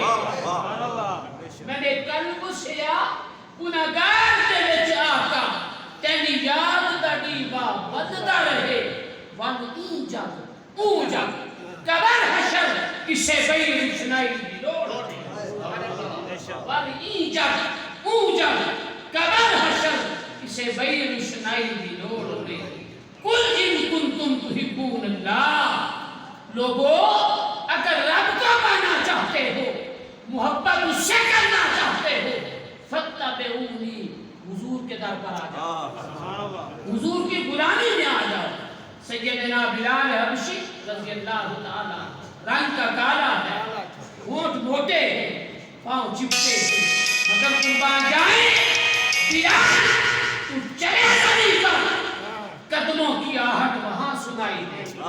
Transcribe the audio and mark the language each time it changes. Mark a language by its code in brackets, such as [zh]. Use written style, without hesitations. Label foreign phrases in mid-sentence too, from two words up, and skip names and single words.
[pa] میں نے قلب سیاہ گناہگار دے وچ آقا تیری یاد دا دیوا بلدا رہے. ون این جگ او جگ قبر حشر کسے بئی رچنائی دی لوڑ نہیں. ون این جگ او جگ قبر حشر کسے بئی رچنائی دی لوڑ نہیں. [ar] قل ان کنتم تحبون اللہ، [ur] لوگو اگر رب کو پانا چاہتے ہو، محبت اس سے کرنا چاہتے ہو، فاتبعونی، حضور کے در پر آ جاؤ، حضور کی غلامی میں آ جاؤ. سیدنا بلال حبشی [ar] رضی اللہ تعالی [ur] رنگ کا کالا ہے، ہونٹ موٹے ہیں، پاؤں چپٹے ہیں، مگر قربان جائیں بلال تو چلے زمین پر قدموں کی آہٹ وہاں سنائی دے.